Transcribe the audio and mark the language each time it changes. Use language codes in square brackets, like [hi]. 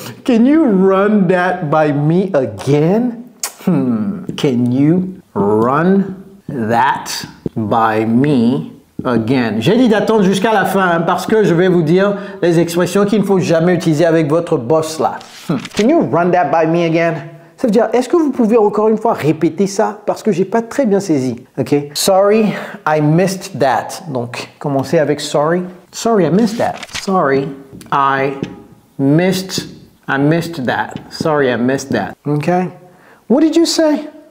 [en] « Can you run that by me again? » Can you run that by me again? [fr] J'ai dit d'attendre jusqu'à la fin hein, parce que je vais vous dire les expressions qu'il ne faut jamais utiliser avec votre boss là. [en] Can you run that by me again? [fr] Ça veut dire, est-ce que vous pouvez encore une fois répéter ça? Parce que j'ai pas très bien saisi. OK? [en] Sorry, I missed that. [fr] Donc, commencez avec sorry. [en] Sorry, I missed that. Sorry, I missed that. Sorry, I missed that. OK? What did you say?